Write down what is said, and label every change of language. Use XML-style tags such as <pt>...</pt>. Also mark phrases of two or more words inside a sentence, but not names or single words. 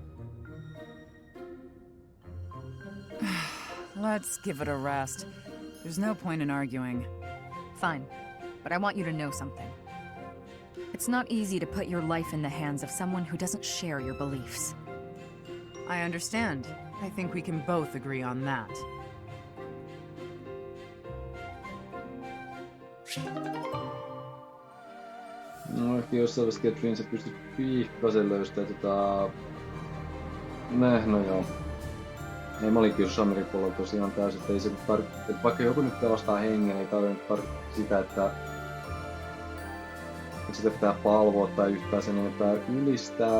<en>Let's give it a rest. There's no point in arguing. Fine, but I want you to know something. It's not easy to put your life in the hands of someone who doesn't share your beliefs. I understand. I think we can both agree on that.</en> <fi>No ehkä jossain vaiheessa Cathrine sä pystyt pikkasen löystää no joo. Ei, mä olin kyllä Shamirin puolella tosiaan täysin, että ei se että vaikka joku nyt pelastaa hengen, ei tarvitse sitä, että sitä pitää palvoa tai yhtään sen enempää ylistää.</fi>